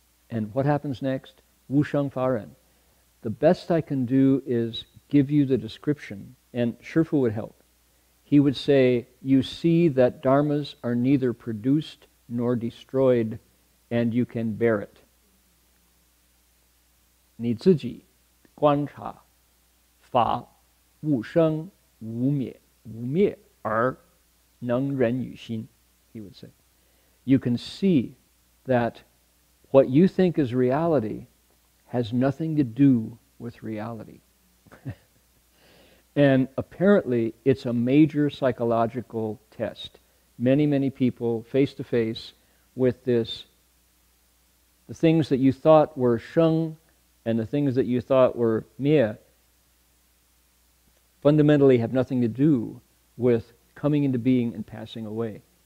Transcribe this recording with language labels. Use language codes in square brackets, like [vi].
[en] And what happens next? Wu Sheng Fa Ren. The best I can do is give you the description, and Shifu would help. He would say, you see that dharmas are neither produced nor destroyed, and you can bear it. [zh] 你自己观察法无生无灭无灭而能忍于心, [en] he would say. You can see that what you think is reality has nothing to do with reality. And apparently it's a major psychological test. Many, many people face to face with this, the things that you thought were sheng and the things that you thought were mie fundamentally have nothing to do with coming into being and passing away.